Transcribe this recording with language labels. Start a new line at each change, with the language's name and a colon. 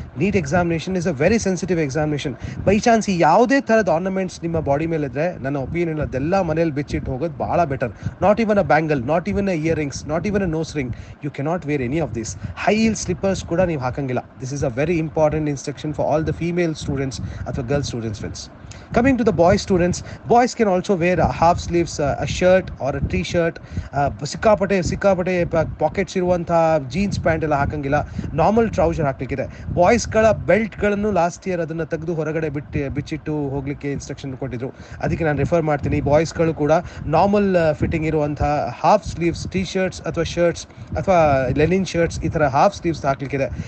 English: NEET examination is a very sensitive examination.
Kannada: By chance ಯಾವುದೇ ಥರದ ornaments ನಿಮ್ಮ body ಮೇಲೆ ಇದ್ದರೆ ನನ್ನ ಒಪಿನಿಯನ್ ಅದೆಲ್ಲ ಮನೇಲಿ ಬಿಚ್ಚಿಟ್ಟು ಹೋಗೋದು ಭಾಳ better.
English: Not even a bangle, not even a ear rings, not even a nose ring, you cannot wear any of this.
Kannada: High heal slippers ಕೂಡ ನೀವು ಹಾಕಂಗಿಲ್ಲ.
English: This is a very important instruction for all the female students ಅಥವಾ girl students friends. Coming to the boys students, boys can also wear a half sleeves, a shirt or a t-shirt.
Kannada: ಸಿಕ್ಕಾಪಟ್ಟೆ pockets ಇರುವಂಥ jeans pant ಎಲ್ಲ ಹಾಕಂಗಿಲ್ಲ. Normal trouser ಹಾಕ್ಲಿಕ್ಕಿದೆ. ಬಾಯ್ಸ್ಗಳ ಬೆಲ್ಟ್ಗಳನ್ನು last year ಅದನ್ನು ತೆಗೆದು ಹೊರಗಡೆ ಬಿಚ್ಚಿಟ್ಟು ಹೋಗಲಿಕ್ಕೆ instruction ಕೊಟ್ಟಿದ್ರು. ಅದಕ್ಕೆ ನಾನು ರೆಫರ್ ಮಾಡ್ತೀನಿ. ಬಾಯ್ಸ್ಗಳು ಕೂಡ ನಾರ್ಮಲ್ ಫಿಟ್ಟಿಂಗ್ ಇರುವಂಥ ಹಾಫ್ ಸ್ಲೀವ್ಸ್ ಟಿ ಶರ್ಟ್ಸ್ ಅಥವಾ ಶರ್ಟ್ಸ್ ಅಥವಾ ಲೆನಿನ್ ಶರ್ಟ್ಸ್ ಈ ಥರ ಹಾಫ್ ಸ್ಲೀವ್ಸ್ ಹಾಕ್ಲಿಕ್ಕಿದೆ.